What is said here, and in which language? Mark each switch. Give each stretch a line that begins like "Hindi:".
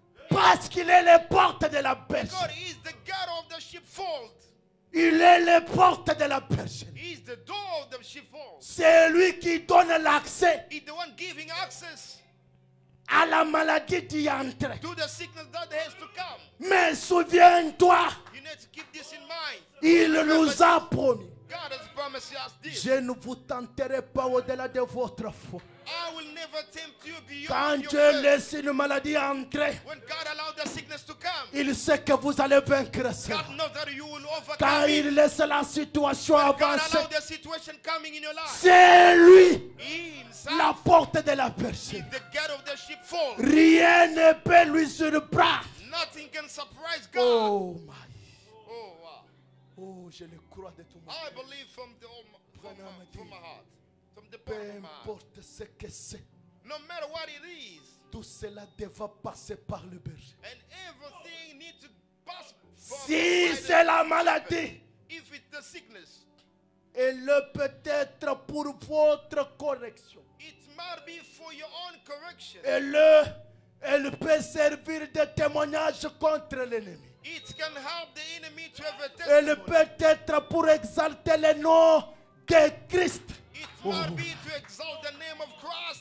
French: Parce qu'il est les portes de la bergerie.
English: God is the gate of the sheepfold.
French: Il est les portes de la bergerie.
English: He is the door of the sheepfold.
French: C'est lui qui donne l'accès
English: He's the one giving access
French: à la maladie d'y entrer.
English: to the sickness that has to come.
French: Mais souviens-toi,
English: You need to keep this in mind.
French: il nous a promis.
English: God has promised us this.
French: Je ne vous tenterai pas au-delà de votre foi.
English: I will never tempt you beyond
French: Quand
English: your
French: Dieu
English: faith.
French: laisse une maladie entrer,
English: When God allowed the sickness to come,
French: il sait que vous allez vaincre cela.
English: God knows that you will
French: Quand
English: overcome
French: il
English: it.
French: laisse la situation
English: God
French: avancer,
English: allowed the situation coming in your life.
French: c'est lui
English: He
French: la
English: himself
French: porte de la bergerie.
English: is the gate of the sheepfold.
French: Rien ne peut lui surprendre.
English: Nothing can surprise God. Oh my. Oh, wow.
French: Oh, je le crois de tout mon
English: I
French: cœur.
English: believe from my heart, from the
French: Peu
English: bottom of my heart.
French: importe ce que c'est,
English: No matter what it is,
French: tout cela devra passer par le berger.
English: and everything needs to pass from
French: Si
English: by the
French: c'est la
English: shepherd.
French: maladie,
English: If it's the sickness,
French: elle peut être pour votre correction.
English: it might be for your own correction.
French: Elle peut servir de témoignage contre l'ennemi.
English: It can help the enemy to have a
French: Elle
English: testimony.
French: peut être pour exalter le nom de Christ.
English: It might be to exalt the name of Christ.